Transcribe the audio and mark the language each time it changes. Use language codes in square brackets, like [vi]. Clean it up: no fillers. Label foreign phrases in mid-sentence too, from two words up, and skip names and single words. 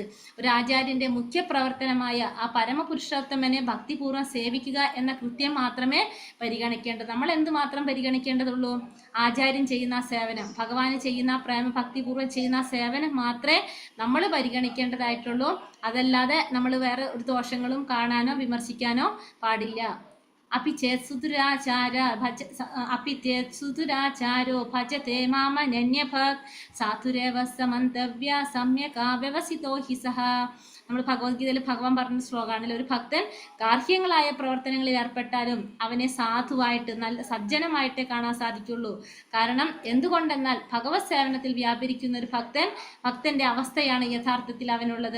[ml] ഒരു ആചാര്യന്റെ മുഖ്യ പ്രവർത്തനമായ ആ പരമപുരുഷോത്തമനെ ഭക്തിപൂർവ്വം സേവിക്കുക എന്ന കൃത്യം മാത്രമേ പരിഗണിക്കേണ്ടത്. നമ്മൾ എന്ത് മാത്രം പരിഗണിക്കേണ്ടതുള്ളൂ? ആചാര്യൻ ചെയ്യുന്ന സേവനം, ഭഗവാന് ചെയ്യുന്ന പ്രേമഭക്തിപൂർവ്വം ചെയ്യുന്ന സേവനം മാത്രമേ നമ്മൾ പരിഗണിക്കേണ്ടതായിട്ടുള്ളൂ. അതല്ലാതെ നമ്മൾ വേറെ ഒരു ദോഷങ്ങളും കാണാനോ വിമർശിക്കാനോ പാടില്ല. [sa] अपि चेत् सुदुराचारो भजते मामनन्यभक् साधुरेव समन्तव्य सम्यक् व्यवसितो हि सः. [ml] നമ്മൾ ഭഗവത്ഗീതയിൽ ഭഗവാൻ പറഞ്ഞ ശ്ലോകമാണല്ലോ, ഒരു ഭക്തൻ ഗാർഹികങ്ങളായ പ്രവർത്തനങ്ങളിൽ ഏർപ്പെട്ടാലും അവനെ സാധുവായിട്ട് നല്ല സജ്ജനമായിട്ടേ കാണാൻ സാധിക്കുള്ളൂ. കാരണം എന്തുകൊണ്ടെന്നാൽ ഭഗവത് സേവനത്തിൽ വ്യാപരിക്കുന്ന ഒരു ഭക്തന്റെ അവസ്ഥയാണ് യഥാർത്ഥത്തിൽ അവനുള്ളത്.